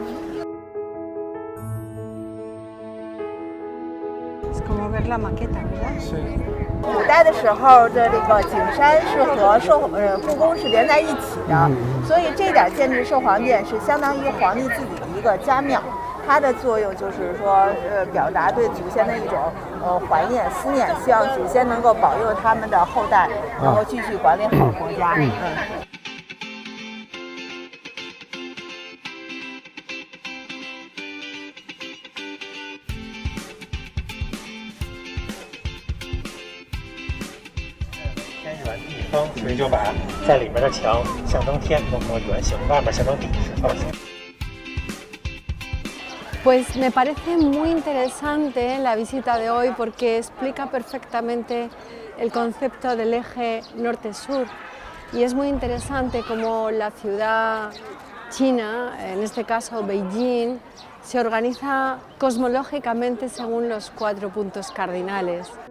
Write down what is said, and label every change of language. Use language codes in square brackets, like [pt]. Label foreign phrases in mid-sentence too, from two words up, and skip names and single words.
[es] Es como ver la maqueta, ¿verdad? Sí. [zh] 古代的时候的这个景山是和故宫是连在一起的，所以这点建制寿皇殿是相当于皇帝自己的一个家庙。它的作用就是说，表达对祖先的一种怀念、思念，希望祖先能够保佑他们的后代能够继续管理好国家。偏圆地方，所以就把在里面的墙象征天，弄成圆形，外面象征地是方形。 [es] Pues me parece muy interesante la visita de hoy porque explica perfectamente el concepto del eje norte-sur y es muy interesante cómo la ciudad china, en este caso Beijing, se organiza cosmológicamente según los 4 puntos cardinales.